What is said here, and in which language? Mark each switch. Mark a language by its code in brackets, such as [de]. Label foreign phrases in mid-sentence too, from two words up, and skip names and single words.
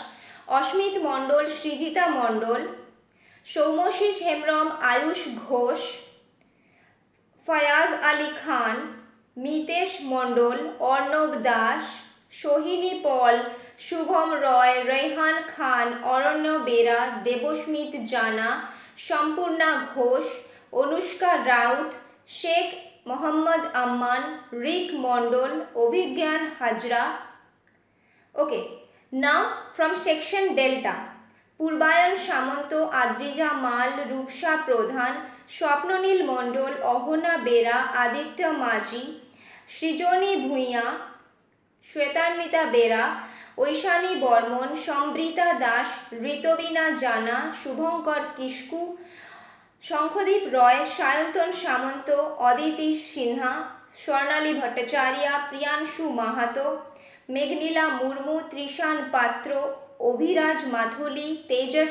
[en] Ashmit Mondol, Srijita Mondol, Soumoshish Hemram, Ayush Ghosh, Fayaz Ali Khan, Mitesh Mondol, Arnab Das, Sohini Paul, Shubham Roy, Raihan Khan, Aranya Bera, Deboshmit Jana, Sampurna Ghosh, Anushka Raut, Sheikh Mohammad Amman, Rick Mondol, Ovigyan Hajra. Okay, now from Section Delta, Purbayan Shamanto, Adrija Mal, Rupsha Prodhan, Swapnonil Mondol, Ohona Bera, Aditya Maji, Srijoni Bhuiya, Shwetanmita Bera, ঐশানী বর্মন, সম্বৃতা দাস, ঋতবীনা জানা, শুভঙ্কর কিস্কু, শঙ্খদীপ রয়, সায়ন্তন সামন্ত, অদিতি সিনহা, স্বর্ণালী ভট্টাচার্য, প্রিয়াংশু মাহাতো, মেঘনীলা মুর্মু, ত্রিশান পাত্র, অভিরাজ মাথুলি, তেজস